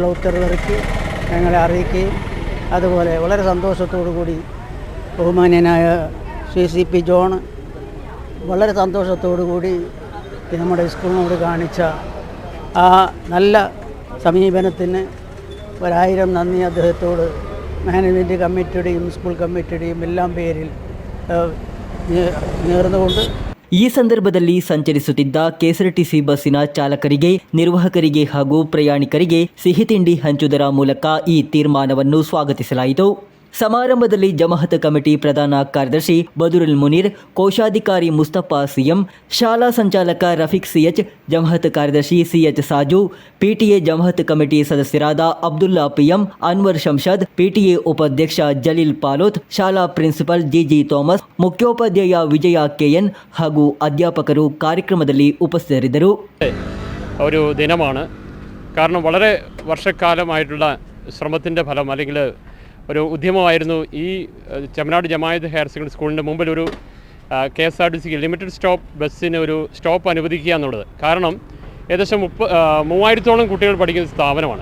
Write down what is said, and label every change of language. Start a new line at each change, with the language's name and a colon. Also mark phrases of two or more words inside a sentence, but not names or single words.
Malayalam: ഉത്തരവിറക്കി ഞങ്ങളെ അറിയിക്കുകയും അതുപോലെ വളരെ സന്തോഷത്തോടു കൂടി ബഹുമാന്യനായ ശ്രീ CP ജോൺ വളരെ സന്തോഷത്തോടു കൂടി നമ്മുടെ സ്കൂളിനോട് കാണിച്ച ആ നല്ല സമീപനത്തിന് 1000 നന്ദി അദ്ദേഹത്തോട് മാനേജ്മെൻറ്റ് കമ്മിറ്റിയുടെയും സ്കൂൾ കമ്മിറ്റിയുടെയും എല്ലാം പേരിൽ നേർന്നുകൊണ്ട്
Kannada: ಈ ಸಂದರ್ಭದಲ್ಲಿ ಸಂಚರಿಸುತ್ತಿದ್ದ ಕೆಎಸ್ಆರ್ಟಿಸಿ ಬಸ್ಸಿನ ಚಾಲಕರಿಗೆ, ನಿರ್ವಾಹಕರಿಗೆ ಹಾಗೂ ಪ್ರಯಾಣಿಕರಿಗೆ ಸಿಹಿ ತಿಂಡಿ ಹಂಚುವುದರ ಮೂಲಕ ಈ ತೀರ್ಮಾನವನ್ನು ಸ್ವಾಗತಿಸಲಾಯಿತು. ಸಮಾರಂಭದಲ್ಲಿ ಜಮಾಅತ್ ಕಮಿಟಿ ಪ್ರಧಾನ ಕಾರ್ಯದರ್ಶಿ ಬದುರುಲ್ ಮುನೀರ್, ಕೋಶಾಧಿಕಾರಿ ಮುಸ್ತಫಾ CM, ಶಾಲಾ ಸಂಚಾಲಕ ರಫೀಕ್ CH, ಜಮಾಅತ್ ಕಾರ್ಯದರ್ಶಿ CH ಸಾಜು, ಪಿಟಿಎ ಜಮಾಅತ್ ಕಮಿಟಿ ಸದಸ್ಯರಾದ ಅಬ್ದುಲ್ಲಾ PM, ಅನ್ವರ್ ಶಂಷಾದ್, ಪಿಟಿಎ ಉಪಾಧ್ಯಕ್ಷ ಜಲೀಲ್ ಪಾಲೋತ್, ಶಾಲಾ ಪ್ರಿನ್ಸಿಪಲ್ GG ಥಾಮಸ್, ಮುಖ್ಯೋಪಾಧ್ಯಾಯ ವಿಜಯ KN ಹಾಗೂ ಅಧ್ಯಾಪಕರು ಕಾರ್ಯಕ್ರಮದಲ್ಲಿ ಉಪಸ್ಥಿತರಿದ್ದರು.
Malayalam: ഒരു ദിനമാണ്. കാരണം വളരെ വർഷക്കാലമായിട്ടുള്ള ശ്രമത്തിൻ്റെ ഫലം അല്ലെങ്കിൽ ഒരു ഉദ്യമമായിരുന്നു ഈ ചെമ്മനാട് ജമാഅത്ത് ഹയർ സെക്കൻഡറി സ്കൂളിൻ്റെ മുമ്പിൽ ഒരു KSRTC ലിമിറ്റഡ് സ്റ്റോപ്പ് ബസ്സിന് ഒരു സ്റ്റോപ്പ് അനുവദിക്കുക എന്നുള്ളത്. കാരണം ഏകദേശം 3000-ഓളം കുട്ടികൾ പഠിക്കുന്ന സ്ഥാപനമാണ്.